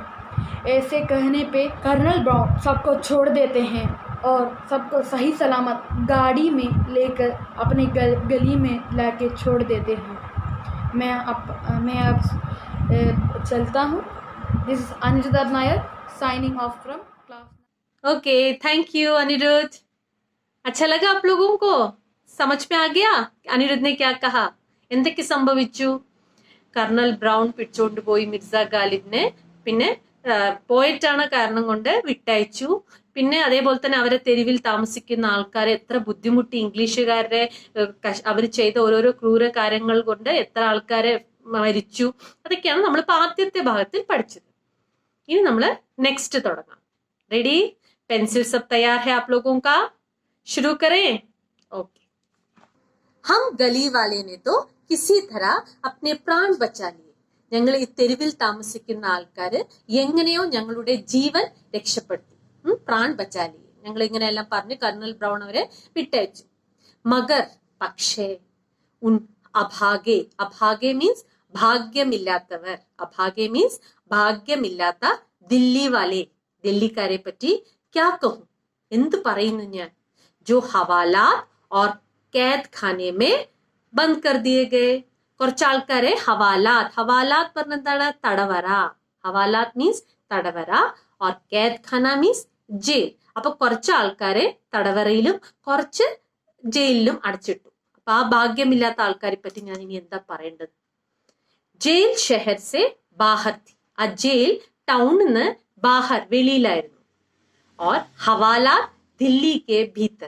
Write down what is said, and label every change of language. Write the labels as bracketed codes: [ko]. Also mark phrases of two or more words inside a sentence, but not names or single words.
[hi] ऐसे कहने पे कर्नल ब्राउन सबको छोड़ देते हैं और सबको सही सलामत गाड़ी में लेकर अपने गली में लाके छोड़ देते हैं। मैं अब चलता हूँ। [en] this is Anirudh Nair signing off from class. okay, thank you [hi] अनिरुद्ध। अच्छा लगा आप लोगों को? समझ में आ गया അനിരുദ്ധ് ने क्या कहा? [ml] എന്തൊക്കെ സംഭവിച്ചു? കർണൽ ബ്രൗൺ പിടിച്ചോണ്ട് പോയി മിർസ ഗാലിബിനെ. പിന്നെ പോയിട്ടാണ് കാരണം കൊണ്ട് വിട്ടയച്ചു. പിന്നെ അതേപോലെ തന്നെ അവരെ തെരുവിൽ താമസിക്കുന്ന ആൾക്കാരെ എത്ര ബുദ്ധിമുട്ടി, ഇംഗ്ലീഷുകാരുടെ അവർ ചെയ്ത ഓരോരോ ക്രൂര കാര്യങ്ങൾ കൊണ്ട് എത്ര ആൾക്കാരെ മരിച്ചു. അതൊക്കെയാണ് നമ്മൾ ആദ്യത്തെ ഭാഗത്തിൽ പഠിച്ചത്. ഇനി നമ്മൾ നെക്സ്റ്റ് തുടങ്ങാം. [hi] रेडी? पेंसिल सब तैयार है आप लोगों का? शुरू करें? ओके। हम गली वाले ने तो किसी तरह अपने प्राण बचा लिए. [ml] ഞങ്ങൾ ഈ തെരുവിൽ താമസിക്കുന്ന ആൾക്കാര് എങ്ങനെയോ ഞങ്ങളുടെ ജീവൻ രക്ഷപ്പെടുത്തി. [hi] प्राण बचा ली. [ml] ഞങ്ങൾ ഇങ്ങനെയെല്ലാം പറഞ്ഞ് കർണൽ ബ്രൗൺ അവരെ വിട്ടയച്ചു. [hi] മഗർ പക്ഷേ उन अभागे, अभागे മീൻസ് ഭാഗ്യമില്ലാത്തവർ, അഭാഗെ മീൻസ് ഭാഗ്യമില്ലാത്ത दिल्ली वाले, [ml] ഡൽഹിക്കാരെ പറ്റി [hi] क्या कहूँ, [ml] എന്ത് പറയുന്നു ഞാൻ, [hi] जो हवालात और कैद खाने में बंद कर दिए गए. [ml] കുറച്ച് ആൾക്കാരെ ഹവാലാത്ത്, ഹവാലാത്ത് പറഞ്ഞ എന്താണ്? തടവറ. ഹവാലാത്ത് മീൻസ് തടവറ [hi] और कैद खाना [ml] മീൻസ് ജയിൽ. അപ്പൊ കുറച്ച് ആൾക്കാരെ തടവറയിലും കുറച്ച് ജയിലിലും അടച്ചിട്ടു. അപ്പൊ ആ ഭാഗ്യമില്ലാത്ത ആൾക്കാരെ പറ്റി ഞാൻ ഇനി എന്താ പറയേണ്ടത്? [hi] जेल शहर से बाहर थी. [ml] ആ ജയിൽ ടൗണിന്ന് ബാഹർ വെളിയിലായിരുന്നു. [hi] और हवालात दिल्ली के भीतर.